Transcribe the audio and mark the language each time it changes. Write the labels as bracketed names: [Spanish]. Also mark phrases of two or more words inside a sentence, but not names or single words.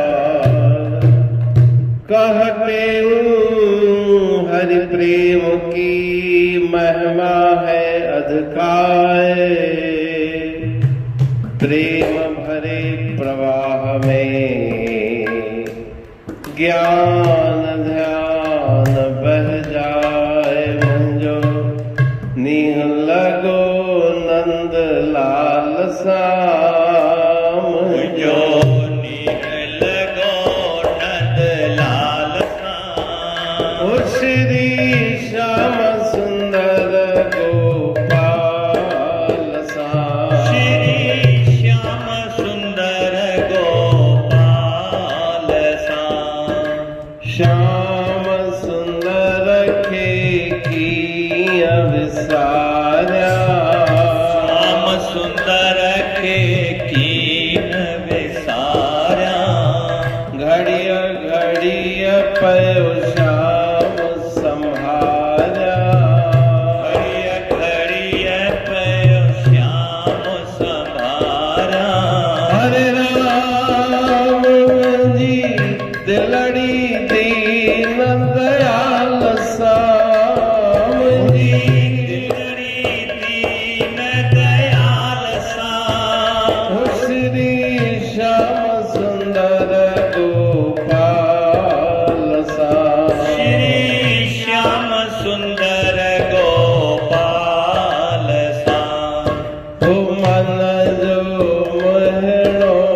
[Hindi] कहते हरि प्रेम की महिमा है अधिकार, प्रेम भरे प्रवाह में ज्ञान ध्यान बह जाए, [Sindhi] मुझो नीह लगो नंद लाल साम, मुझो नीह लगो नंद लाल साम, ओ श्री श्याम सुंदर गोपाल साम, श्री श्याम सुंदर गोपाल साम, श्याम सुंदर के की अविसारा, श्याम सुंदर के कीन विसारा, घड़िया घड़िया पयो श्याम संहारा, घड़िया घड़िया पयो श्याम संहारा, हरे राम जी दिलड़ी दीन दयाल साम जी, दिलड़ी दीन दयाल साम, श्री श्याम सुंदर गोपाल साम, श्री श्याम सुंदर गोपाल साम, ओ मन जो मोहनो